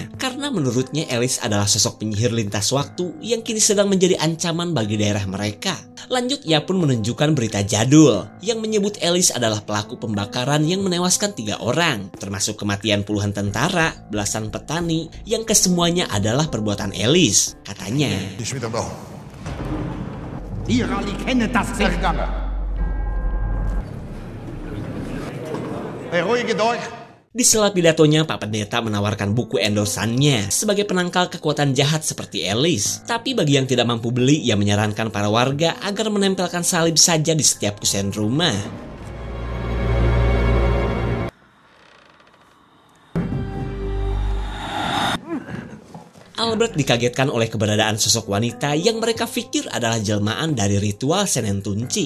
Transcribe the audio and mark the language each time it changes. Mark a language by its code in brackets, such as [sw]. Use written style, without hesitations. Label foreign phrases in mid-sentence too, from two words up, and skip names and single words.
[id] Karena menurutnya Alice adalah sosok penyihir lintas waktu yang kini sedang menjadi ancaman bagi daerah mereka. Lanjut, ia pun menunjukkan berita jadul yang menyebut Alice adalah pelaku pembakaran yang menewaskan 3 orang. Termasuk kematian puluhan tentara, belasan petani, yang kesemuanya adalah perbuatan Alice. Katanya, [de] Ihr alle kennt das nicht. Beruhigt euch! [id] di sela pidatonya, Pak Pendeta menawarkan buku endorsannya sebagai penangkal kekuatan jahat seperti Alice. Tapi bagi yang tidak mampu beli, ia menyarankan para warga agar menempelkan salib saja di setiap kusen rumah. Albert dikagetkan oleh keberadaan sosok wanita yang mereka pikir adalah jelmaan dari ritual Senen Tunci.